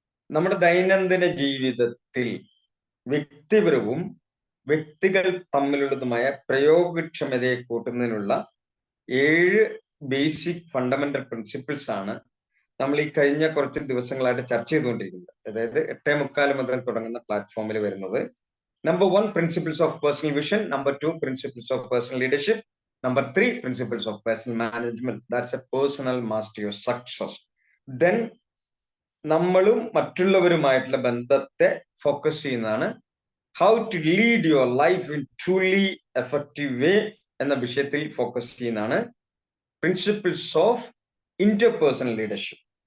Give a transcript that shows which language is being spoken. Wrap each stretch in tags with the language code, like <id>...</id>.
<ml>നമ്മുടെ ദൈനംദിന ജീവിതത്തിൽ വ്യക്തിപരവും വ്യക്തികൾ തമ്മിലുള്ളതുമായ പ്രയോഗക്ഷമതയെ കൂട്ടുന്നതിനുള്ള 7 ബേസിക് ഫണ്ടമെന്റൽ പ്രിൻസിപ്പിൾസ് ആണ് നമ്മൾ ഈ കഴിഞ്ഞ കുറച്ച് ദിവസങ്ങളായിട്ട് ചർച്ച ചെയ്തുകൊണ്ടിരിക്കുന്നത്. അതായത് 8:45 മുതൽ തുടങ്ങുന്ന പ്ലാറ്റ്ഫോമിൽ വരുന്നത്.</ml> <en>Number 1, principles of personal vision. Number 2, principles of personal leadership. Number 3, principles of personal management. That's a personal mastery of success.</en> <ml>Then നമ്മളും മറ്റുള്ളവരുമായിട്ടുള്ള ബന്ധത്തെ ഫോക്കസ് ചെയ്യുന്നതാണ്</ml> <en>how to lead your life in truly effective way</en> <ml>എന്ന വിഷയത്തിൽ focus ചെയ്യുന്നതാണ് principles of interpersonal leadership.</ml>